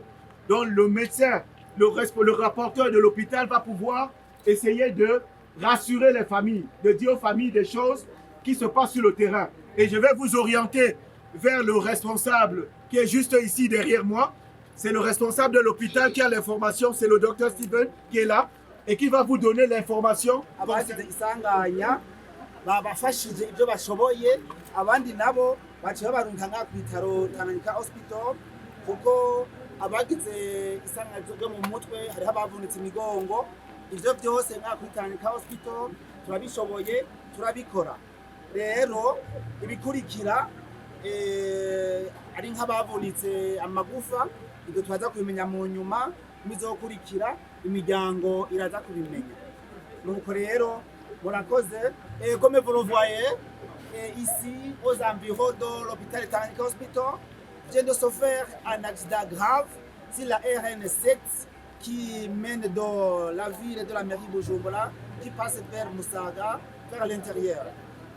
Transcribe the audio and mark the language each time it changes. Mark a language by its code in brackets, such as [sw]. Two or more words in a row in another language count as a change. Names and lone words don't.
[fr] Donc le médecin, le rapporteur de l'hôpital va pouvoir essayer de rassurer les familles, de dire aux familles des choses qui se passent sur le terrain. Et je vais vous orienter vers le responsable qui est juste ici derrière moi. C'est le responsable de l'hôpital qui a l'information, c'est le docteur Steven qui est là et qui va vous donner l'information. [rn] babafashije ibyo bashoboye abandi nabo baciye barunka nka kwitaro Tanganyika Hospital kuko abagize isanganizo ryo mu mutwe hariho abavunitse imigongo ivyo byose nka Tanganyika Hospital turabishoboye turabikora rero ibikurikira ari nk'abavunitse amagufa ibyo twaza kubimenya mu nyuma bizokurikira imiryango iraza kubimenya nuko rero [fr] comme vous le voyez, ici aux environs de l'hôpital Tanganyika Hospital, vient de se faire un accident grave sur la RN7 qui mène de la ville de la mairie de Bujumbura, qui passe vers Musaga, vers l'intérieur.